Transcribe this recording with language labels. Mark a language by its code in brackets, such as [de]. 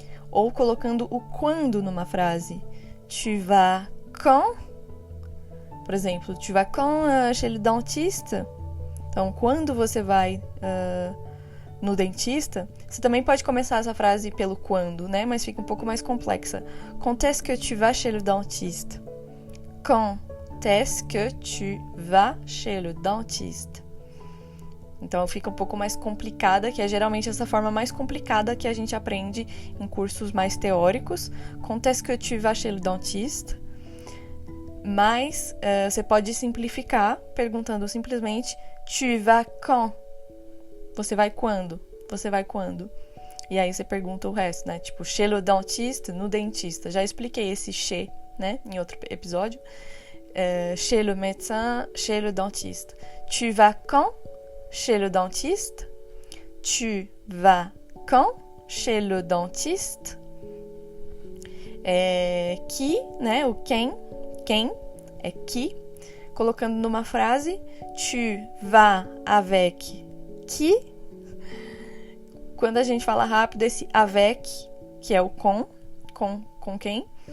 [pt] Ou colocando o quando numa frase, [fr] tu vas quand? [pt] Por exemplo, [fr] tu vas quand chez le dentiste? [pt] Então, quando você vai no dentista, você também pode começar essa frase pelo quando, né? Mas fica um pouco mais complexa. [fr] Quand est-ce que tu vas chez le dentiste? quand est-ce que tu vas chez le dentiste? [pt] Então fica um pouco mais complicada, que é geralmente essa forma mais complicada que a gente aprende em cursos mais teóricos. [fr] Quand est-ce que tu vas chez le dentiste? [pt] Mas você pode simplificar perguntando simplesmente [fr] tu vas quand? [pt] Você vai quando? Você vai quando? E aí você pergunta o resto, né? Tipo, [fr] chez le dentiste, [pt] no dentista. Já expliquei esse chez, né? Em outro episódio. [fr] Chez le médecin, chez le dentiste. Tu vas quand? Chez le dentiste. Tu vas quand? Chez le dentiste. [pt] Qui, né? O quem é qui. Colocando numa frase, [fr] tu vas avec qui. [pt] Quando a gente fala rápido, esse avec, que é o com quem.